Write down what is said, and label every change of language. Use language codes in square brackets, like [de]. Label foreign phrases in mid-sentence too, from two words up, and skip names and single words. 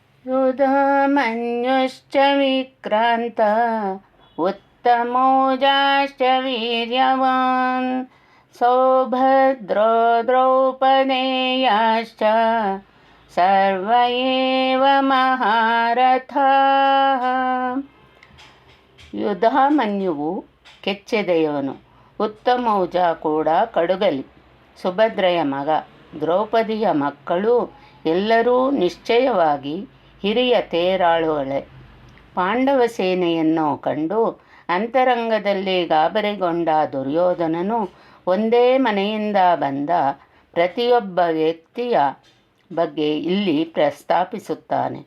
[sa] युधामन्युश्च विक्रान्त उत्तमौजाश्च वीर्यवान् सौभद्रो द्रौपदेयाश्च सर्व एव महारथಾಃ. [kn] ಯುಧಾಮನ್ಯುವು ಕೆಚ್ಚೆದೆಯವನು, ಉತ್ತಮೌಜ ಕೂಡ ಕಡುಗಲಿ, ಸುಭದ್ರೆಯ ಮಗ, ದ್ರೌಪದಿಯ ಮಕ್ಕಳು ಎಲ್ಲರೂ ನಿಶ್ಚಯವಾಗಿ ಹಿರಿಯ ತೇರಾಳುಗಳೇ. ಪಾಂಡವ ಸೇನೆಯನ್ನು ಕಂಡು ಅಂತರಂಗದಲ್ಲಿ ಗಾಬರಿಗೊಂಡ ದುರ್ಯೋಧನನು ಒಂದೇ ಮನೆಯಿಂದ ಬಂದ ಪ್ರತಿಯೊಬ್ಬ ವ್ಯಕ್ತಿಯ ಬಗ್ಗೆ ಇಲ್ಲಿ ಪ್ರಸ್ತಾಪಿಸುತ್ತಾನೆ.